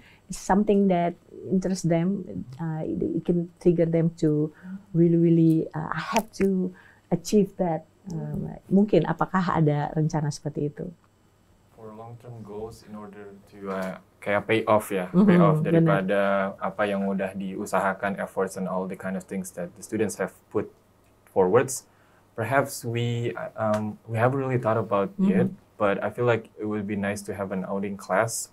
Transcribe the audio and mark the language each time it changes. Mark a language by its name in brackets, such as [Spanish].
[English] It's something that interests them. It can trigger them to really I have to achieve that. [Indonesian] Mungkin apakah ada rencana seperti itu? [English] For long-term goals, in order to [Indonesian] kayak [English] pay off ya, pay off [Indonesian] daripada apa yang udah diusahakan, [English] efforts and all the kind of things that the students have put forwards. Perhaps we haven't really thought about it, but I feel like it would be nice to have an outing class.